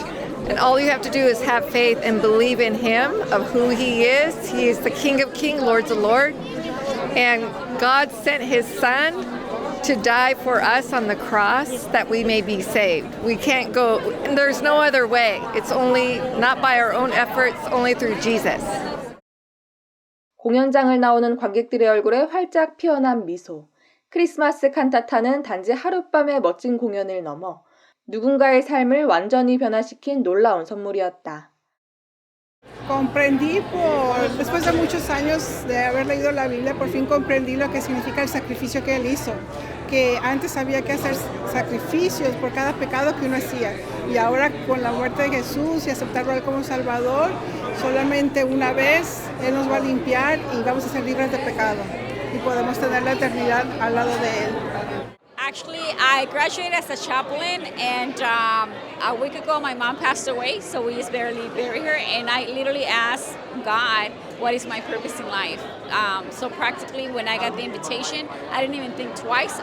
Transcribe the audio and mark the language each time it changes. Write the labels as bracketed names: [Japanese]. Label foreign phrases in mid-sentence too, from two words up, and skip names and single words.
[English] And all you have to do is have faith and believe in him, of who he is. He is the King of Kings, Lord of Lords. And God sent his son to die for us on the cross that we may be saved. We can't go, and there's no other way. It's only, not by our own efforts, only through Jesus. [Korean] 공연장을 나오는 관객들의 얼굴에 활짝 피어난 미소. 크리스마스 칸타타는 단지 하룻밤의 멋진 공연을 넘어 누군가의 삶을 완전히 변화시킨 놀라운 선물이었다. [Spanish] Comprendí, después de muchos años de haber leído la Biblia, por fin comprendí lo que significa el sacrificio que Él hizo. Que antes había que hacer sacrificios por cada pecado que uno hacía. Y ahora con la muerte de Jesús y aceptarlo a Él como Salvador, solamente una vez Él nos va a limpiar y vamos a ser libres de pecado. Y podemos tener la eternidad al lado de Él. [English] Actually, I graduated as a chaplain, and a week ago my mom passed away, so we just barely buried her, and I literally asked God, what is my purpose in life? So practically when I got the invitation, I didn't even think twice.